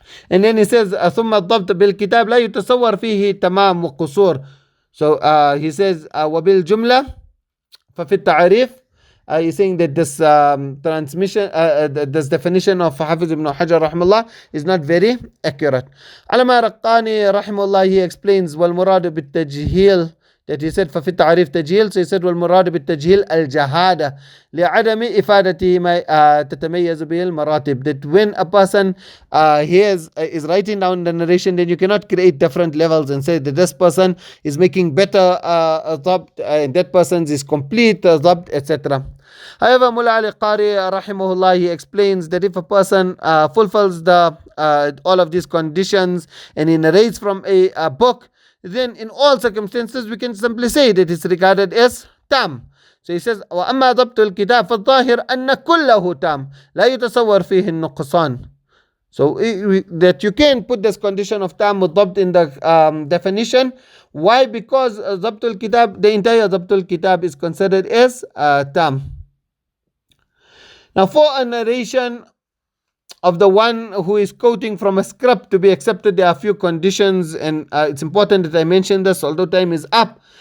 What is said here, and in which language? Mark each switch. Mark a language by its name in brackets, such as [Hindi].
[English] And then he says [Arabic] ثم الضبط بالكتاب لا يتصور فيه تمام وقصور. [English] So he says [Arabic] وبالجملة ففي التعريف [English] he's saying that this this definition of Hafiz ibn Hajar rahimahullah is not very accurate. Alama Raqqani rahimahullah, he explains [Arabic] والمراد بالتجهيل, [English] that he said [Arabic] ففي التعريف تجهيل, [English] so he said [Arabic] والمراد بالتجهيل الجهادة لعدم إفادته ما تتميز به المراتب, [English] that when a person is writing down the narration, then you cannot create different levels and say that this person is making better ضبط and that person is complete ضبط, etc. However, Mullah Ali Qari rahimahullah, he explains that if a person fulfills all of these conditions and he narrates from a book, then in all circumstances we can simply say that it's regarded as tam. So he says [Arabic] وأما ضبط الكتاب فالظاهر أن كله تام لا يتصور فيه النقصان. [English] So that you can put this condition of tam ضبط in the definition. Why? Because ضبط الكتاب, the entire ضبط الكتاب is considered as tam. Now, for a narration of the one who is quoting from a script to be accepted, there are a few conditions, and it's important that I mention this, although time is up.